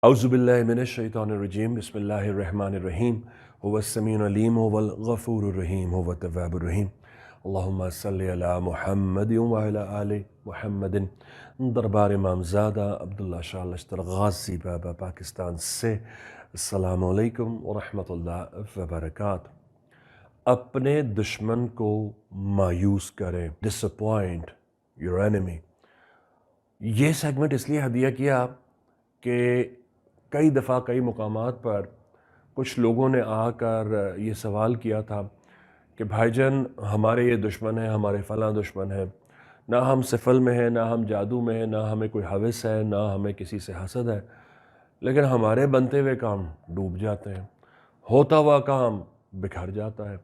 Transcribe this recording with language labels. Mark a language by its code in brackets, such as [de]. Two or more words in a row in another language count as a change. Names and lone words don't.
[ar] أعوذ بالله من الشيطان الرجيم بسم الله الرحمن الرحيم هو السميع العليم هو الرحيم هو التواب الرحيم اللهم صل على محمد وعلى آل محمد. [ur] دربار امام زادہ عبداللہ شاہ لشتر غازی بابا پاکستان سے [ar] السلام عليكم ورحمة الله وبركاته. [ur] اپنے دشمن کو مایوس کریں, [en] disappoint your enemy. [ur] یہ سیگمنٹ اس لیے ہدیہ کیا کہ کئی دفعہ کئی مقامات پر کچھ لوگوں نے آکر یہ سوال کیا تھا کہ بھائی جان ہمارے یہ دشمن ہے، ہمارے فلاں دشمن ہے، نہ ہم سفل میں ہیں، نہ ہم جادو میں ہیں، نہ ہمیں کوئی ہوس ہے، نہ ہمیں کسی سے حسد ہے، لیکن ہمارے بنتے ہوئے کام ڈوب جاتے ہیں، ہوتا ہوا کام بکھر جاتا ہے.